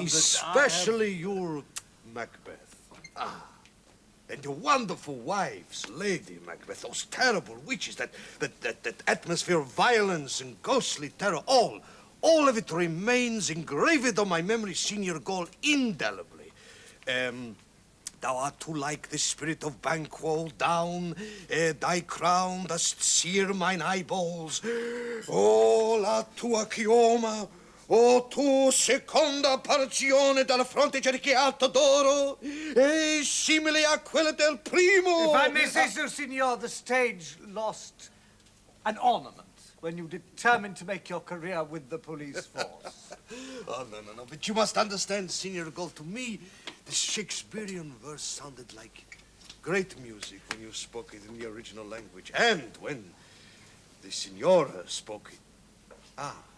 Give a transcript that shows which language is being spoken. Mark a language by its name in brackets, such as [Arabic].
[English] Especially your Macbeth. And the wonderful wives, Lady Macbeth, those terrible witches, that atmosphere of violence and ghostly terror, all of it remains engraved on my memory, Signor Gol, indelibly. Thou art too like the spirit of Banquo down, thy crown dost sear mine eyeballs. [Italian] Oh, la tua chioma, o tu seconda porzione della fronte cerchiata d'oro, e simile a quella del primo. [English] If I may say so, Signor, the stage lost an ornament when you determined to make your career with the police force. Oh, no, but you must understand, Signor Gol, to me, the Shakespearean verse sounded like great music when you spoke it in the original language, and when the Signora spoke it.